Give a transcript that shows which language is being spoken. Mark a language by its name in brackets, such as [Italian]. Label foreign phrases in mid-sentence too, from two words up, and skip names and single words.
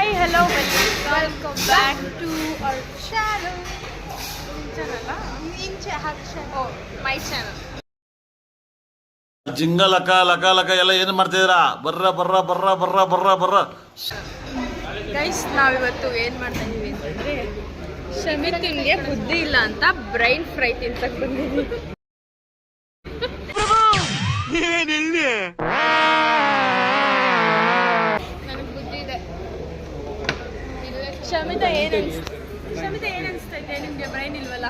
[English] hello, welcome back to our channel. Oh, my channel. [Kannada] ಜಿಂಗ ಲಕ ಲಕ ಲಕ ಎಲ್ಲ ಏನು ಮಾಡ್ತಿದ್ದೀರಾ? ಬರ್ರ ಬರ್ರ ಬರ್ರ ಬರ್ರ ಬರ್ರ ಬರ್ರ. ಗೈಸ್, ನಾವಿವತ್ತು ಏನು ಮಾಡ್ತಾ ಇದೀವಿ ಅಂತಂದ್ರೆ ಶಮಿತ್ಗೆ ಬುದ್ಧಿ ಇಲ್ಲ ಅಂತ [English] brain fry [Kannada] ತಿಂತಕ್ಕೆ ಬಂದಿದ್ದೀವಿ. ನನಗೆ ಬುದ್ಧಿ ಇದೆ. ಶಮಿತಾ ಏನು ಅನಿಸ್ತಾ ಇದೆ ನಿಮಗೆ? ಬ್ರೈನ್ ಇಲ್ವಲ್ಲ?